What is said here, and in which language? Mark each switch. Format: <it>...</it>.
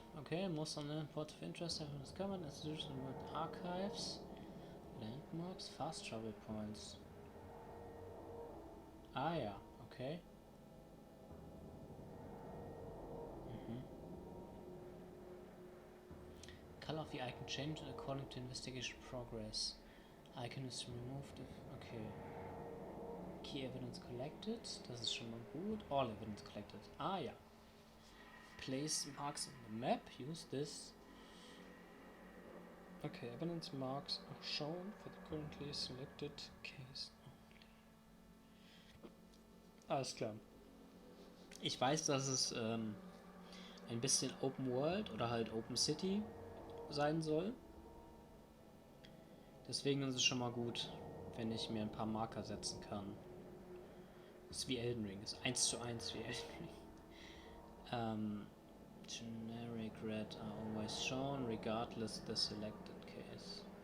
<en>Okay, most on the port of interest have been discovered. Institutional archives, landmarks, fast travel points.</en> <de>Ah, ja, okay.</de> <en>Color of the icon changed according to investigation progress. Icon is removed if... Okay. Key evidence collected.</en> <de>Das ist schon mal gut.</de> <en>All evidence collected.</en> <de>Ah ja.</de> <en>Place marks on the map. Use this. Okay, evidence marks are shown for the currently selected case only.</en> <de>Alles klar. Ich weiß, dass es ein bisschen Open World oder halt Open City sein soll. Deswegen ist es schon mal gut, wenn ich mir ein paar Marker setzen kann. Das ist wie Elden Ring, das ist 1:1 wie Elden Ring.</de> <en>Generic red are always shown, regardless the selected case.</en>